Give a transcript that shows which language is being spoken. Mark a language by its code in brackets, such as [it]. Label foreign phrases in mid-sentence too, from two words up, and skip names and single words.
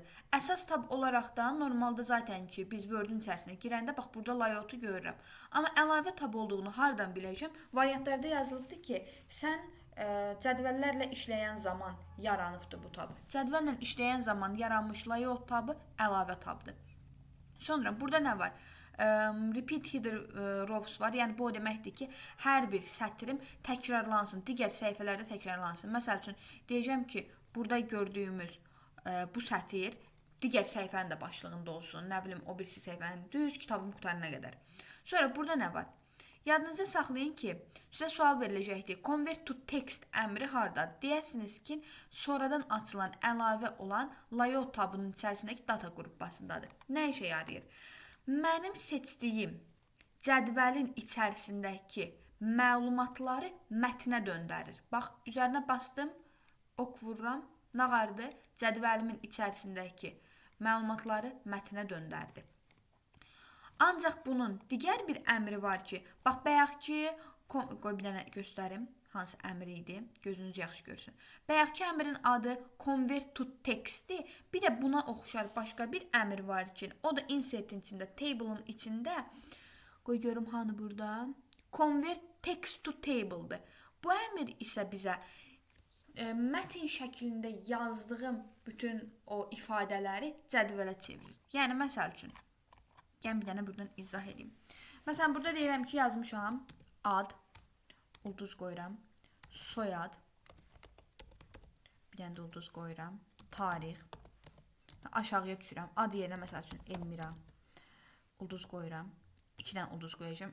[az] Əsas tab olaraq da normalda zaten ki, biz Word-ün içərisinə girəndə, bax, burada layoutu görürəm. Amma əlavə tab olduğunu hardan biləcəm? Variantlarda yazılıbdır ki, sən cədvəllərlə işləyən zaman yaranıbdır bu tab. Cədvəllə işləyən zaman yaranmış layout tabı əlavə tabdır. Sonra, burada nə var? [en] Repeat header rows var. [az] Yəni, bu o deməkdir ki, hər bir sətrim təkrarlansın, digər səhifələrdə təkrarlansın. Məsəl üçün, deyəcəm ki, burada gördüyümüz bu sətir digər səhifənin də başlığında olsun. Nə bilim, o birisi səhifənin düz kitabın qutarına qədər. Sonra, burada nə var? Yadınızda saxlayın ki, sizə sual veriləcəkdir. [en] Convert to text [az] əmri hardadır? Deyəsiniz ki, sonradan açılan əlavə olan layout tabının içərisindəki data qrupbasındadır. Nə işə yarayır? Mənim seçdiyim cədvəlin içərisindəki məlumatları mətnə döndərir. Bax, üzərinə bastım, ok vururam, nə vardı? Cədvəlimin içərisindəki məlumatları mətnə döndərdi. Ancaq bunun digər bir əmri var ki, bax, bayaq ki, qoy bir dənə göstərim, hansı əmri idi, gözünüz yaxşı görsün. Bayaq ki, əmrin adı [en] convert to textdir. [az] Bir də buna oxşar başqa bir əmr var ki, o da insertin içində, table'ın içində, qoy görüm hanı burada, [en] convert text to table'dır. [az] Bu əmr isə bizə mətn şəklində yazdığım bütün o ifadələri cədvələ çevirir. Yəni, məsəl üçün, gəlin bir dənə buradan izah edeyim. Məsələn, burada deyirəm ki, yazmışam ad, ulduz qoyuram, soyad, bir dənə də ulduz qoyuram, tarix, aşağıya düşürəm, ad yerinə məsəl üçün Elmira, ulduz qoyuram, 2 dənə ulduz qoyacağım.